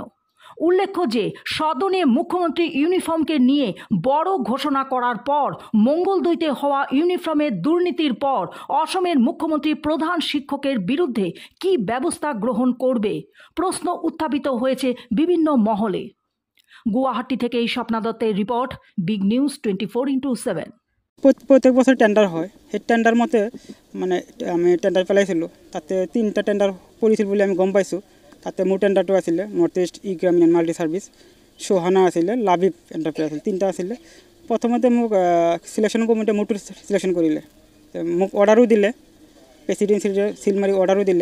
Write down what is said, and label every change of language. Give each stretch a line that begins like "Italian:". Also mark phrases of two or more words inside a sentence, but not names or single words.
Bangla: উল্লেখ্য যে সদনে মুখ্যমন্ত্রী ইউনিফর্মকে নিয়ে বড় ঘোষণা করার পর মঙ্গলদইতে হওয়া ইউনিফর্মের দুর্নীতির পর অসমের মুখ্যমন্ত্রী প্রধান শিক্ষকের বিরুদ্ধে কী ব্যবস্থা গ্রহণ করবে প্রশ্ন উত্থাপিত হয়েছে বিভিন্ন মহলে। গুয়াহাটি থেকে এই স্বপ্না দত্তের রিপোর্ট, বিগ নিউজ 24x7।
Assamese: প্রত্যেক বছর টেন্ডার হয়, সেই টেন্ডার মতে মানে আমি টেন্ডার পেলাইছিলোঁ, তাতে 3টা টেন্ডার পৰিছিল বুলি আমি গম পাইছোঁ। তাতে মোৰ টেন্ডাৰটো আছিলে নৰ্থ ইষ্ট ই গ্ৰামীণ মাল্টি ছাৰ্ভিচ, সোহানা আছিলে, লাবিব এণ্টাৰপ্ৰাইজ আছিল, 3টা আছিলে। প্ৰথমতে মোক চিলেকশ্যন কমিটিয়ে মোৰটো চিলেকশ্যন কৰিলে, মোক অৰ্ডাৰো দিলে, প্ৰেচিডেঞ্চিৰ চিল মাৰি অৰ্ডাৰো দিলে।